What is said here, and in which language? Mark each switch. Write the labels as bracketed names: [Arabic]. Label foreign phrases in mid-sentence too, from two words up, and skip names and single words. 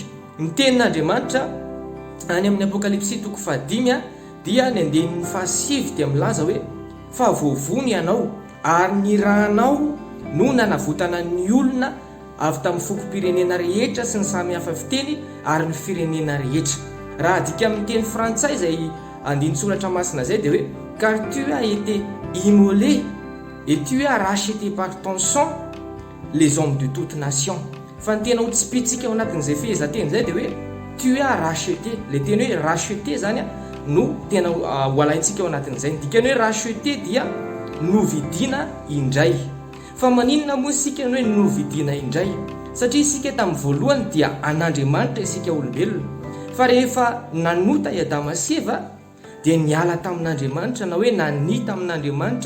[Malagasy] Ny tenin'Andriamanitra any amin'ny Apokalipsy 5 dia ny 7 dia milaza hoe fa voavony ianao ary ny rahanao no nanavotana ny olona avy tamin'ny fokom-pirenena rehetra sy ny samihafa fiteny ary ny firenena rehetra. Raha adika amin'ny teny frantsay izay andin-tsoratra masina zay dia hoe [French] car tu as été immolé et tu as racheté par ton sang les hommes de toute nation. [Malagasy] Fa ny tena ho tsipitsika ao anatin'izay fehezanteny zay dia hoe [French] tu as racheté. [Malagasy] Le teny hoe racheté zany no tena ho alaintsika ao anatin'izay. Ny dikany hoe racheté dia novidiana indray. Fa maninona moa isika hoe novidiana indray? Satria isika tamin'ny voalohany dia an'Andriamanitra isika olombelona. Fa rehefa nanota i Adama sy Eva dia niala tamin'Andriamanitra na hoe nanita amin'Andriamanitra.